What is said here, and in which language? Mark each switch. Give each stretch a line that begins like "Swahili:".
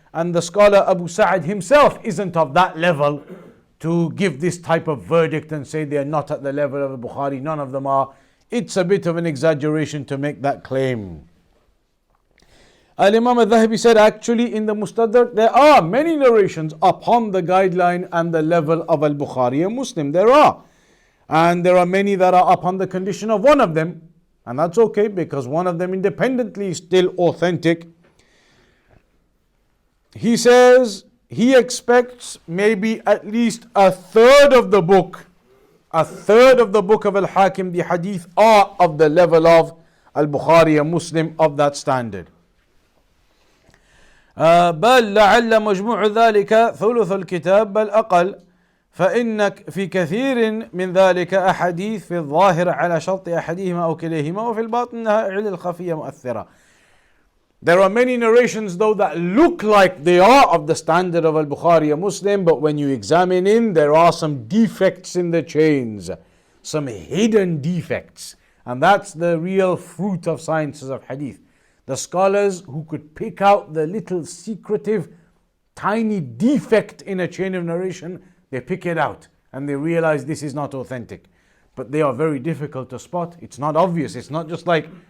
English: And the scholar Abu Sa'ad himself isn't of that level to give this type of verdict and say they are not at the level of Bukhari. None of them are. It's a bit of an exaggeration to make that claim. Al-Imam al-Dhahabi said, actually in the Mustadrak there are many narrations upon the guideline and the level of Al-Bukhari and Muslim. There are. And there are many that are upon the condition of one of them. And that's okay, because one of them independently is still authentic. He says he expects maybe at least a third of the book of Al-Hakim, the hadith, are of the level of Al-Bukhari and Muslim, of that standard.
Arabic: بل لعل مجموع ذلك ثلث الكتاب بل أقل فإنك في كثير من ذلك أحاديث في الظاهر على شرط أحدهما أو كليهما وفي الباطن علل الخفية مؤثرة.
English: There are many narrations though that look like they are of the standard of Al-Bukhari and Muslim, but when you examine in, there are some defects in the chains, some hidden defects, and that's the real fruit of sciences of hadith. The scholars who could pick out the little secretive tiny defect in a chain of narration, they pick it out and they realize this is not authentic. But they are very difficult to spot. It's not obvious. It's not just like